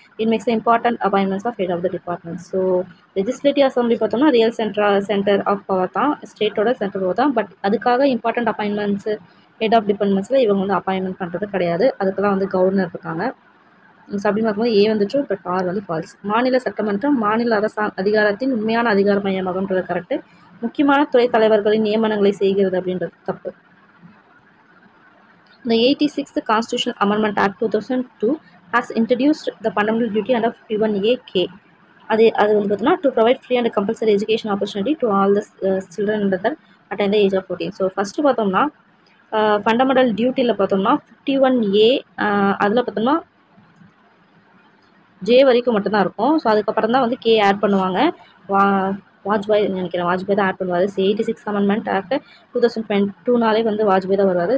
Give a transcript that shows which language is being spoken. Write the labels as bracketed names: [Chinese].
[English] It makes the important appointments of head of the department. [Tamil] So legislative assembly பார்த்தோம்னா real centre of power தான், ஸ்டேட்டோட centre power தான். But அதுக்காக important appointments head of டிபார்ட்மெண்ட்ஸில் இவங்க வந்து appointment பண்ணுறது கிடையாது. அதுக்கெல்லாம் வந்து கவர்னர் இருக்காங்க. ஸோ அப்படின்னு பார்க்கும்போது ஏ வந்து ட்ரூ, பட் ஆர் வந்து ஃபால்ஸ். மாநில சட்டமன்றம் மாநில அதிகாரத்தின் உண்மையான அதிகார மையமாகன்றது கரெக்டு. முக்கியமான துறை தலைவர்களின் நியமனங்களை செய்கிறது அப்படின்றது தப்பு. [English] The 86th Constitutional Amendment Act 2002 has introduced the fundamental duty under 51A(k). [Tamil] அது வந்து பார்த்தோம்னா [English] to provide free and compulsory education opportunity to all the children under that attain the age of 14. [Tamil] So first பார்த்தோம்னா fundamental டியூட்டியில் பார்த்தோம்னா 51A அதில் பார்த்தோம்னா J வரைக்கும் மட்டும்தான் இருக்கும். ஸோ அதுக்கப்புறம் தான் வந்து கே ஆட் பண்ணுவாங்க. வாஜ்பாய் நினைக்கிறேன், வாஜ்பாய் தான் ஆட் பண்ணுவார். 86 அமெண்ட்மெண்ட் ஆக்ட் 2022 வந்து வாஜ்பாய் தான் வருவார்.